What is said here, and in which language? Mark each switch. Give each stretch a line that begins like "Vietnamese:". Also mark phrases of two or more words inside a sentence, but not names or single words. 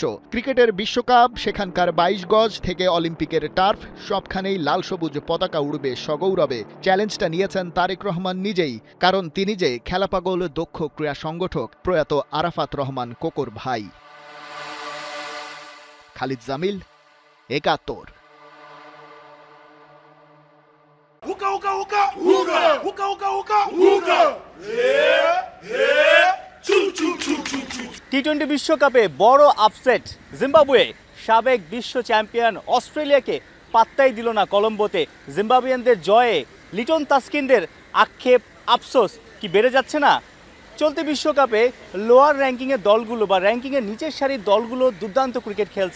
Bangla: ক্রিকেটের বিশ্বকাপ, সেখানকার 22 গজ থেকে অলিম্পিকের টার্ফ, সবখানেই লাল সবুজ পতাকা উড়বে সগৌরবে। চ্যালেঞ্জটা নিয়েছেন তারেক রহমান নিজেই, কারণ তিনি যে খেলাপাগল দক্ষ ক্রীড়া সংগঠক প্রয়াত আরাফাত রহমান কোকর ভাই। খালিদ জামিল, 71।
English: Hookah, hookah, hookah, hookah, hookah, hookah, hookah, hookah. Yeah, yeah.
Bangla: টি-20 বিশ্বকাপে বড় আপসেট জিম্বাবুয়ে। সাবেক বিশ্ব চ্যাম্পিয়ন অস্ট্রেলিয়াকে পাত্তাই দিল না কলম্বোতে। জিম্বাবুয়ানদের জয়ে লিটন তাসকিনদের আক্ষেপ, আফসোস কি বেড়ে যাচ্ছে না? চলতি বিশ্বকাপে লোয়ার র্যাঙ্কিংয়ের দলগুলো বা র্যাঙ্কিংয়ের নিচের সারির দলগুলো দুর্দান্ত ক্রিকেট খেলছে।